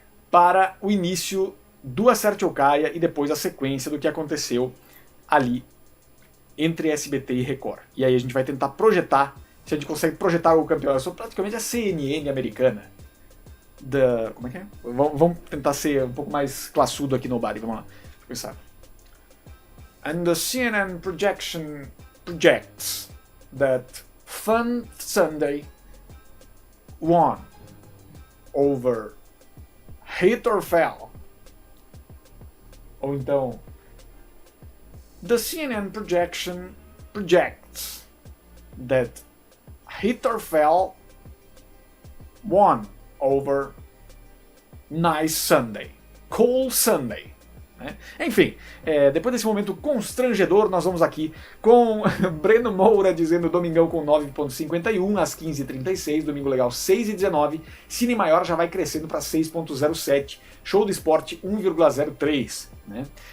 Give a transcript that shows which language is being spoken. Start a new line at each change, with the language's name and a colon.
Portuguese: Para o início do Acerte ou Caia e depois a sequência do que aconteceu ali entre SBT e Record. E aí a gente vai tentar projetar, se a gente consegue projetar o campeão. Eu sou praticamente a CNN americana. Como é que é? Vamos tentar ser um pouco mais classudo aqui no Bari. Vamos lá. Deixa eu pensar.
English: And the CNN projection projects that Fun Sunday won over Hit or Fell.
Portuguese: Ou então,
English: the CNN projection projects that Hit or Fell won over Nice Sunday, Cool Sunday.
Portuguese: Né? Enfim, depois desse momento constrangedor, nós vamos aqui com Breno Moura dizendo Domingão com 9.51 às 15h36, Domingo Legal 6h19, Cine Maior já vai crescendo para 6.07, Show do Esporte 1,03. Né?